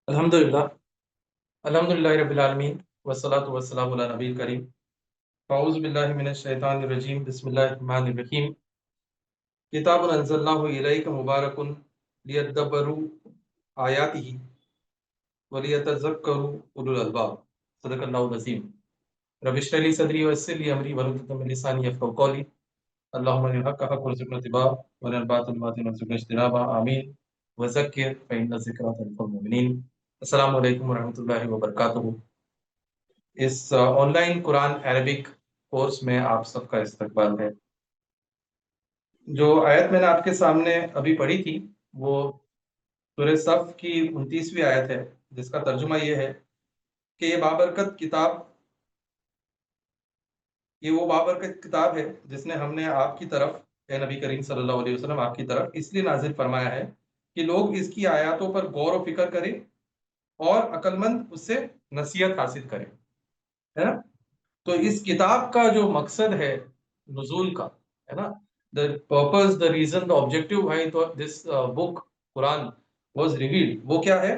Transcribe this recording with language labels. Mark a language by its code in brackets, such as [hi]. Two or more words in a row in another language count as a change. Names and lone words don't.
[ar] الحمد لله الحمد لله رب العالمين والصلاة والسلام على النبي الكريم أعوذ بالله من الشيطان الرجيم بسم الله الرحمن الرحيم كتاب أنزلناه إليك مبارك ليدبروا آياته وليتذكر أولو الألباب صدق الله العظيم رب اشرح لي صدري ويسر لي أمري واحلل من لساني يفقهوا قولي اللهم أرنا الحق حقا وارزقنا اتباعه وأرنا الباطل باطلا وارزقنا اجتنابه آمين وذكر فإن الذكرى تنفع المؤمنين. السلام عليكم ورحمة الله وبركاته. [hi] इस [en] online Quran Arabic course [hi] में आप सबका इस्तकबाल है। जो आयत मैंने आपके सामने अभी पढ़ी थी, वो सूरह सफ़ की 29वीं आयत है, जिसका तर्जुमा ये है कि ये वो बाबरकत किताब है जिसने हमने आपकी तरफ, ए नबी करीम [ar] صلى الله عليه وسلم, [hi] आपकी तरफ इसलिए नाज़िल फरमाया है कि लोग इसकी आयतों पर गौर व फ़िक्र करें और अक्लमंद उससे नसीहत हासिल करें। है ना? तो इस किताब का जो मकसद है नुज़ूल का, है ना? [en] the purpose, the reason, the objective why this book Quran was revealed, [hi] वो क्या है?